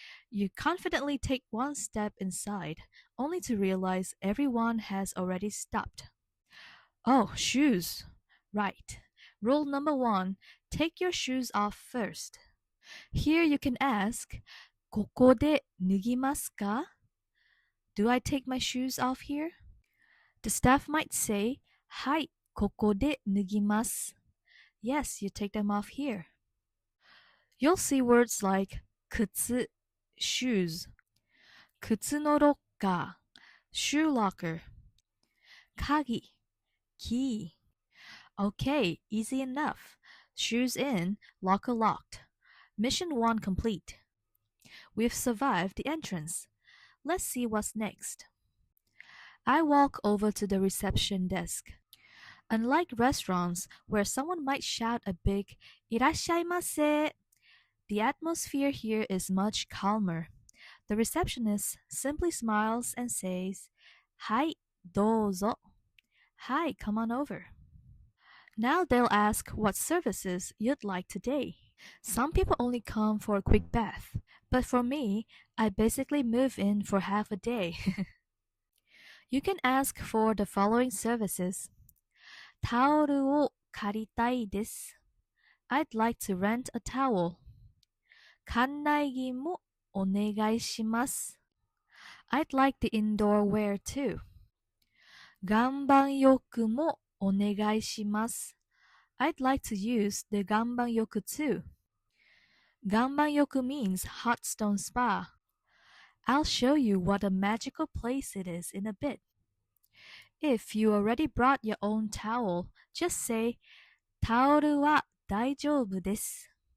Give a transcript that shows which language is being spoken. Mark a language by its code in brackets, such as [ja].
[en] You confidently take one step inside, only to realize everyone has already stopped. Oh, shoes. Right. Rule number one, take your shoes off first. Here you can ask, [ja] ここで脱ぎますか? [en] Do I take my shoes off here? The staff might say, [ja] はい、ここで脱ぎます. [en] Yes, you take them off here. You'll see words like 靴, shoes, 靴のロッカー, shoe locker, 鍵, key. Okay, easy enough. Shoes in, locker locked. Mission 1 complete. We've survived the entrance. Let's see what's next. I walk over to the reception desk. Unlike restaurants where someone might shout a big "Irashaimase," the atmosphere here is much calmer. The receptionist simply smiles and says, [ja] はい、どうぞ. [en] Hi, come on over. Now they'll ask what services you'd like today. Some people only come for a quick bath, but for me, I basically move in for half a day. You can ask for the following services. [ja] タオルを借りたいです. [en] I'd like to rent a towel. [ja] 館内着もお願いします. [en] I'd like the indoor wear too. [ja] 岩盤浴もお願いします. [en] I'd like to use the ganban-yoku too. Ganban-yoku means hot stone spa. I'll show you what a magical place it is in a bit. If you already brought your own towel, just say, [ja] タオルは大丈夫です.